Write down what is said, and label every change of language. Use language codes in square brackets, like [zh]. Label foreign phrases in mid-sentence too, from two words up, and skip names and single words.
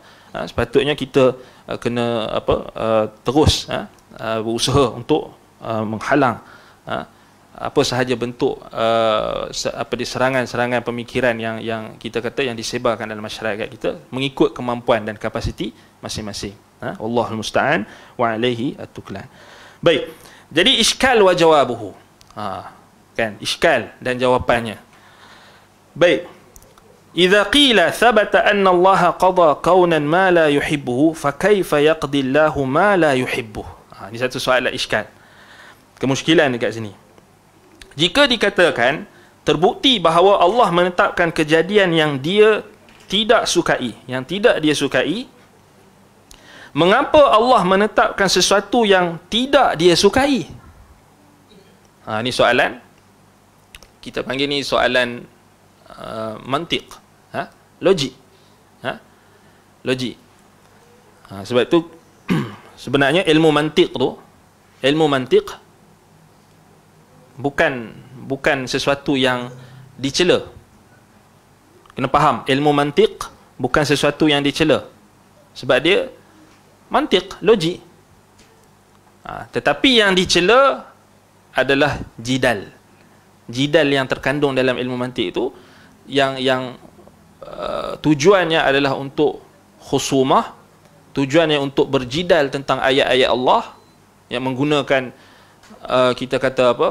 [ms] Sepatutnya kita kena terus berusaha untuk menghalang apa sahaja bentuk serangan-serangan pemikiran yang kita kata yang disebarkan dalam masyarakat kita, mengikut kemampuan dan kapasiti masing-masing. [ar] والله المستعان وعليه التكلان. [ms] Baik. Jadi [ar] إشكال وجوابه. [ms] Kan, iskal dan jawapannya. Baik. [ar] إذا قيل ثبت أن الله قضى كونا ما لا يحبه، فكيف يقضي الله ما لا يحبه? [ms] Ini satu soalan iskal. Kemusykilan dekat sini. Jika dikatakan terbukti bahawa Allah menetapkan kejadian yang dia tidak sukai, yang tidak dia sukai, mengapa Allah menetapkan sesuatu yang tidak dia sukai? Ini soalan, kita panggil ni soalan mantiq, logik. Logik. Sebab itu sebenarnya ilmu mantiq bukan sesuatu yang dicela. Kena faham, ilmu mantiq bukan sesuatu yang dicela. Sebab dia mantiq, logik. Tetapi yang dicela adalah jidal. Jidal yang terkandung dalam ilmu mantiq itu yang tujuannya adalah untuk khusumah, tujuannya untuk berjidal tentang ayat-ayat Allah yang menggunakan kita kata apa?